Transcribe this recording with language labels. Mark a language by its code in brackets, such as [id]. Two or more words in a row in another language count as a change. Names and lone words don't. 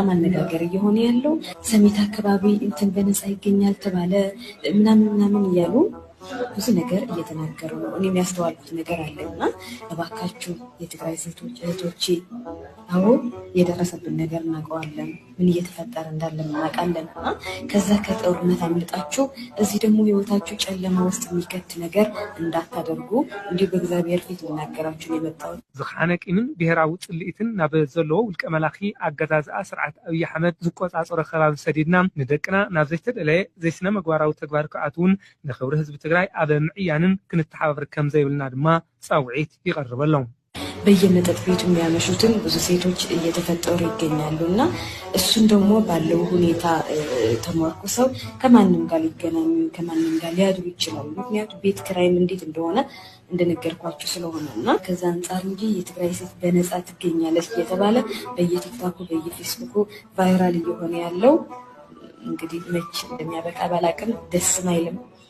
[am] አነጋገር እየሆነ ያለው ሰሚት አካባቢ እንትን በነፃ ይገኛል ተባለ ምናምን እያሉ ብዙ ነገር እየተናገሩ ነው። እኔ የሚያስተዋልኩት ነገር አለና እባካችሁ የትግራይ ሴቶች እህቶቼ፣ አዎ የደረሰብን ነገር እናውቀዋለን፣ ምን እየተፈጠረ እንዳለ እናውቃለንና ከዛ ከጦርነት አምልጣችሁ እዚህ ደግሞ ህይወታችሁ ጨለማ ውስጥ የሚከት ነገር እንዳታደርጉ እንዲሁ በእግዚአብሔር ፊት ልናገራችሁ ነው የመጣሁት። [ti] ዝኻነቂምን ብሔራዊ ጽልኢትን ናብ ዘለዎ ውልቀ መላኺ አገዛዝኣ ስርዓት ኣብይ ኣሕመድ ዝቆፃፀሮ ከባቢ ሰዲድና ንደቅና ናብ ዘይተደለየ ዘይስነ ምግባራዊ ተግባር ክኣትውን ንክብሪ ህዝቢ ትግራይ ኣብ ምዕያንን ክንተሓባበር ከም ዘይብልና ድማ ፃውዒት ይቀርበሎም። [am] በየመጠጥ ቤቱ የሚያመሹትን ብዙ ሴቶች እየተፈጠሩ ይገኛሉና እሱን ደግሞ ባለው ሁኔታ ተመርኩሰው ከማንም ጋር ሊገናኙ ከማንም ጋር ሊያድሩ ይችላሉ። ምክንያቱም ቤት ኪራይም እንዴት እንደሆነ እንደነገርኳችሁ ስለሆነና ከዛ አንፃር እንጂ የትግራይ ሴት በነፃ ትገኛለች እየተባለ በየቲክቶኩ በየፌስቡኩ ቫይራል እየሆነ ያለው እንግዲህ መች እንደሚያበቃ ባላቅም ደስ አይልም።